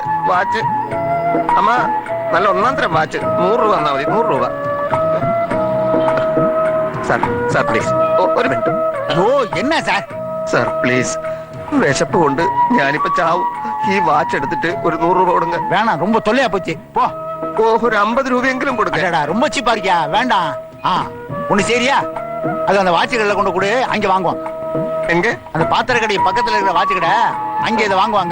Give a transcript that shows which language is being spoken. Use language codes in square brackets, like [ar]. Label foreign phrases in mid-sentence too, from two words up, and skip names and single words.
[ml] വാച്ച് അമ്മ, നല്ല 1.5 വാച്ച്. 100 രൂപ തന്നാൽ മതി. 100 രൂപ സാർ. [en] sir please [ml] ഒരു മിനിറ്റ്. ഓ എന്നാ സാർ? [en] sir please, [ml] വിശപ്പ് കൊണ്ട് ഞാനിപ്പോ ചാവും. ഈ വാച്ച് എടുത്തിട്ട് ഒരു 100 രൂപ കൊടുങ്ങ. വേണം, [ta] ரொம்ப தொல்லையா போச்சு. போ. [ml] ഓ, ഒരു 50 രൂപയെങ്കിലും കൊടുക്കടാ. [ta] ரொம்ப சீப்பா இருக்கியா? வேண்டாம். ஒண்ணு சரியா? அது அந்த வாட்சுகள்ல கொண்டு கொடு, அங்க வாங்குவாங்க. எங்க? அந்த பாத்திர கடை பக்கத்துல இருக்கிற வாட்சு கடை, அங்க இதை வாங்குவாங்க.